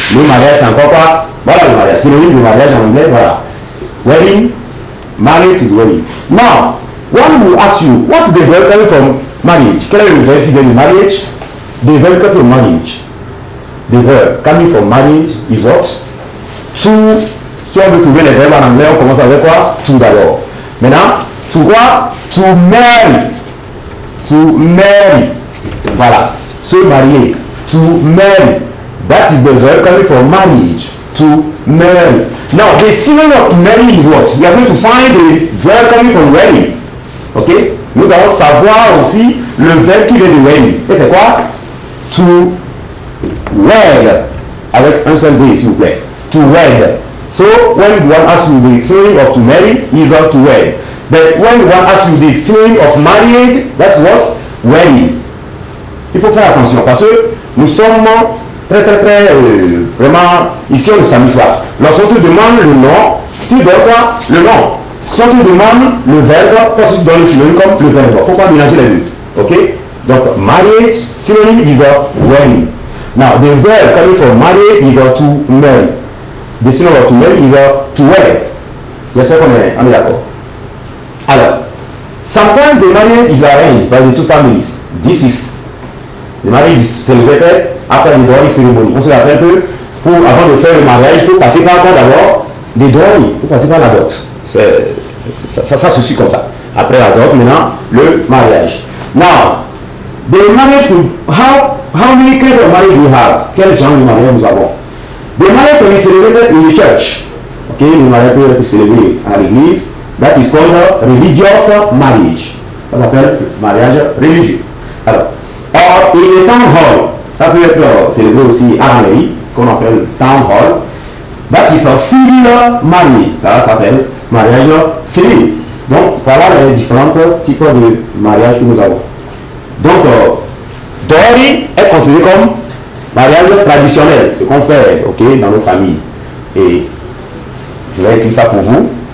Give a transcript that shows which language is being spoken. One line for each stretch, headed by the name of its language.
French: Le mariage, c'est encore quoi? Voilà le mariage. Synonyme de mariage en anglais, voilà.
English: Wedding, marriage is wedding. Now, one will ask you, what's the verb coming from marriage?
French: Quel est le verbe qui vient de mariage?
English: The verb coming from marriage. The verb coming from marriage is what?
French: Si on veut trouver les verbes en anglais, on commence avec quoi? To d'abord. Maintenant, to quoi?
English: To marry. To marry. Voilà.
French: Se marier.
English: To marry. That is the verb coming from marriage. To marry. Now, the synonym of marry is what? We are going to find the verb coming from wedding. Ok?
French: Nous allons savoir aussi le verbe qui vient de wedding. Et c'est quoi?
English: To wed.
French: Avec un seul D, s'il vous plaît.
English: To wed. So, when one asks you the synonym of to marry, is to wed. But when one asks you the synonym of marriage, that's what? Wedding.
French: Il faut faire attention parce que nous sommes très vraiment ici au samedi soir. Lorsqu'on te demande le nom, tu donnes quoi? Le nom. Si on te demande le verbe, toi tu donnes le synonyme comme le verbe. Il ne faut pas mélanger les deux. Ok?
English: Donc, marriage, synonyme is a wedding. Now, the verb coming from marriage is a to marry. The synonym of to marry is a to wed.
French: J'espère qu'on est d'accord.
English: Alors, sometimes the marriage is arranged by the two families. This is the marriage is celebrated after the dowry ceremony.
French: On se rappelle que avant de faire le mariage, il faut passer par quoi d'abord? Des dowry. Il faut passer par la dot. Ça se suit comme ça. Après la dot, maintenant, le mariage.
English: Now, the marriage, how many kinds of marriage we have?
French: Quel genre de mariage nous avons?
English: The marriage can be celebrated in the church.
French: Ok, le mariage peut être célébré à l'église.
English: That is called a religious marriage.
French: Ça s'appelle mariage religieux. Alors,
English: or in a town hall,
French: ça peut être célébré aussi à la mairie, qu'on appelle town hall.
English: That is a civil marriage.
French: Ça s'appelle mariage civil. Donc, voilà les différents types de mariage que nous avons. Donc, dowry est considéré comme mariage traditionnel, ce qu'on fait, ok, dans nos familles. Et je vais écrire ça pour vous.